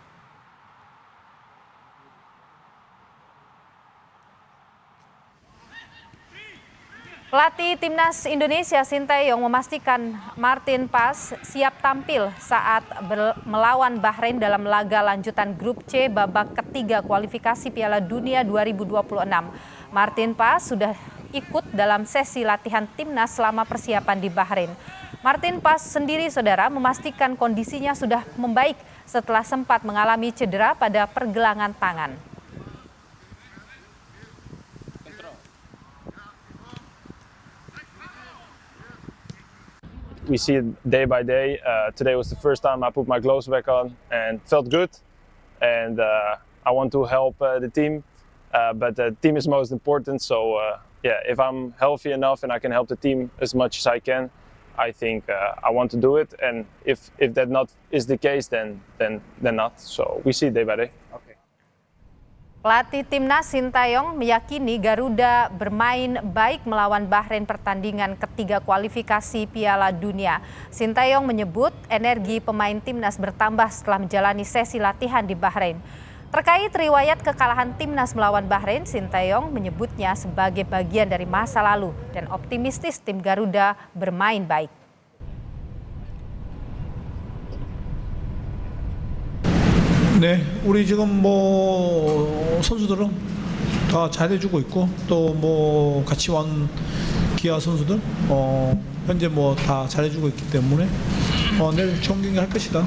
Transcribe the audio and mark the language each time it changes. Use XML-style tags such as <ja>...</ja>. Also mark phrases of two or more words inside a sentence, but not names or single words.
<id>Pelatih Timnas Indonesia Sinteyong memastikan Martin Paes siap tampil saat melawan Bahrain dalam laga lanjutan Grup C babak ketiga kualifikasi Piala Dunia 2026. Martin Paes sudah ikut dalam sesi latihan Timnas selama persiapan di Bahrain. Martin Paes sendiri, saudara, memastikan kondisinya sudah membaik setelah sempat mengalami cedera pada pergelangan tangan.</id> <en>We see it day by day. Today was the first time I put my gloves back on and felt good. And I want to help the team, but the team is most important. So yeah, if I'm healthy enough and I can help the team as much as I can, I think I want to do it. And if that not is the case, then not. So we see it day by day. Okay.</en> <id>Pelatih Timnas Sinteyong meyakini Garuda bermain baik melawan Bahrain pertandingan ketiga kualifikasi Piala Dunia. Sinteyong menyebut energi pemain Timnas bertambah setelah menjalani sesi latihan di Bahrain. Terkait riwayat kekalahan Timnas melawan Bahrain, Sinteyong menyebutnya sebagai bagian dari masa lalu dan optimistis tim Garuda bermain baik.</id> <ko>네, 우리 지금 선수들은 다 잘해주고 있고 또 같이 온 기아 선수들 현재 다 잘해주고 있기 때문에 내일 좋은 경기 할 것이다.</ko>